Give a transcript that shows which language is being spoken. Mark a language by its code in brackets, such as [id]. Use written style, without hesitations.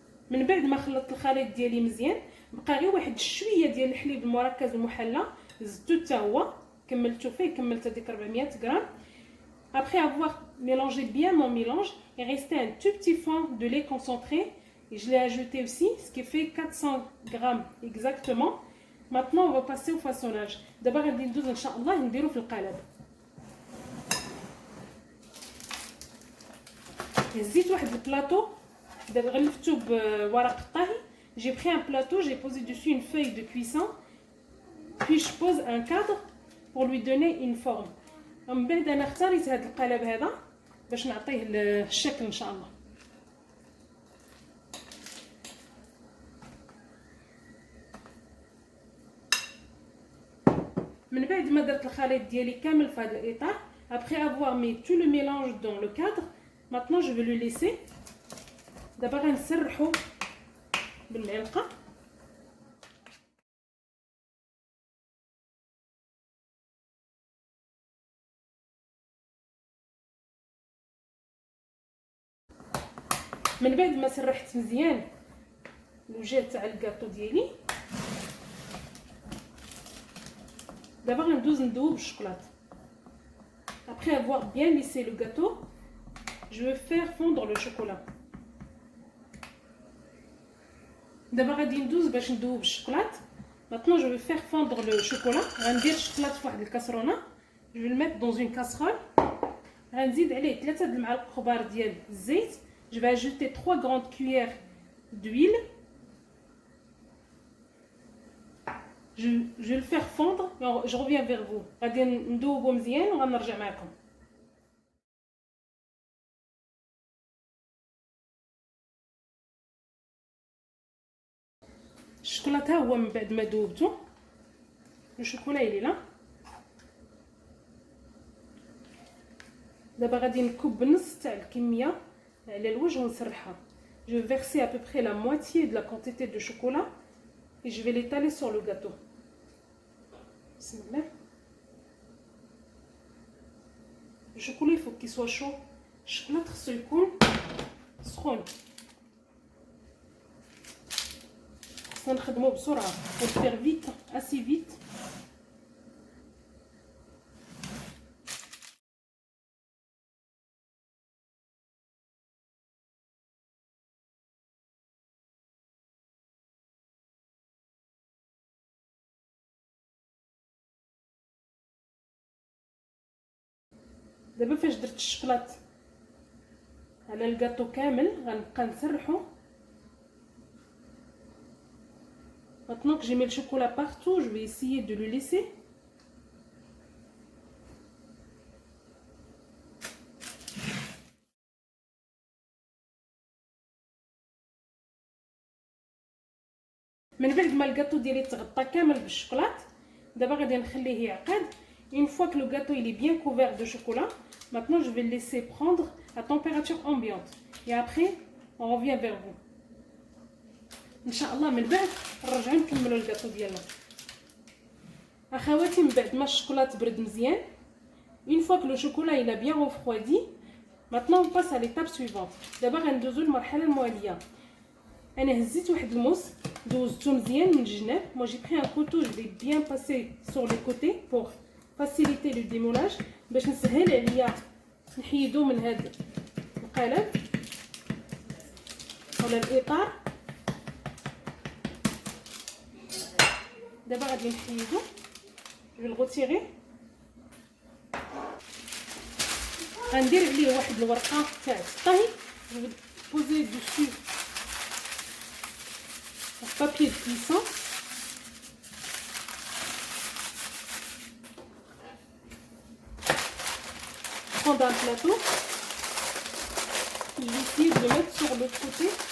[ar] من بعد ما خلطت الخليط ديالي مزيان بقى غير واحد شويه ديال الحليب المركز المحلى, زدتو حتى هو كملتو فيه, كملت هذيك 400 غرام. [fr] Après avoir mélangé bien mon mélange, il restait un tout petit fond de lait concentré et je l'ai ajouté aussi, ce qui fait 400 grammes exactement. Maintenant on va passer au façonnage. [ar] دابا غادي ندوز ان شاء الله نديرو في القالب. هزيت واحد البلاطو, دابا غلفتو بورق الطهي. [fr] J'ai pris un plateau, j'ai posé dessus une feuille de cuisson, puis je pose un cadre pour lui donner une forme. [ar] من بعد انا اختاريت هذا القالب هذا باش نعطيه الشكل ان شاء الله. من بعد ما درت الخليط ديالي كامل في هذا الاطار, [fr] après avoir mis tout le mélange dans le cadre, maintenant je vais le laisser. [ar] دابا غنسرحو بالمعلقه من بعد ما سرحت مزيان الوجه تاع الكاطو ديالي، دابا غندوز ندوب الشوكولات. [fr] Après avoir bien lissé le gâteau, je vais faire fondre le chocolat. [ar] دابا غادي ندوز باش ندوب الشوكولات. [fr] Maintenant je vais faire fondre le chocolat. [ar] غندير الشوكولات في واحد الكاسرونه. [fr] Je vais le mettre dans une casserole. [ar] غنزيد عليه 3 المعالق كبار ديال الزيت. [fr] Je vais ajouter 3 grandes cuillères d'huile. Je vais le faire fondre et je reviens vers vous. [ar] غادي ندوبو مزيان وغنرجع معكم. الشوكولاته هو من بعد ما دوبتو الشوكولا اللي لا. دابا غادي نكب نص تاع الكميه على الوجه ونسرحها. [fr] Je vais verser à peu près la moitié de la quantité de chocolat et je vais l'étaler sur le gâteau. [ar] بسم الله. [fr] Le chocolat il faut qu'il soit chaud. [ar] الشوكولا خصو يكون سخون. خصنا نخدمو بسرعه. [fr] faut faire vite, assez vite. [ar] دابا فاش درت الشوكولات على الكاطو كامل غنبقى نسرحو. [fr] Maintenant que j'ai mis le chocolat partout, je vais essayer de le laisser. [ar] من بعد ما الكاطو ديالي تغطى كامل بالشوكولات دابا غادي نخليه يعقد. [fr] Une fois que le gâteau il est bien couvert de chocolat, maintenant je vais le laisser prendre à température ambiante. Et après, on revient vers vous. [ar] ان شاء الله من بعد نرجعوا نكملوا الكاطو ديالنا. اخواتي من بعد ما الشوكولات برد مزيان، [fr] une fois que le chocolat il a bien refroidi, maintenant on passe à l'étape suivante. [ar] دابا غندوزو للمرحله المواليه. انا هزيت واحد الموس دوزتو مزيان من الجناب. [fr] moi j'ai pris un couteau, je vais bien passer sur les côtés pour faciliter le démoulage [ar] باش نسهل عليا نحيدو من هذا القالب ولا الاطار. دابا غادي نحيدو. [fr] je vais le retirer. [ar] غندير عليه واحد الورقه تاع الطهي. [fr] je vais poser dessus un papier de cuisson. prendre un plateau. Je vais essayer de le mettre sur l'autre côté.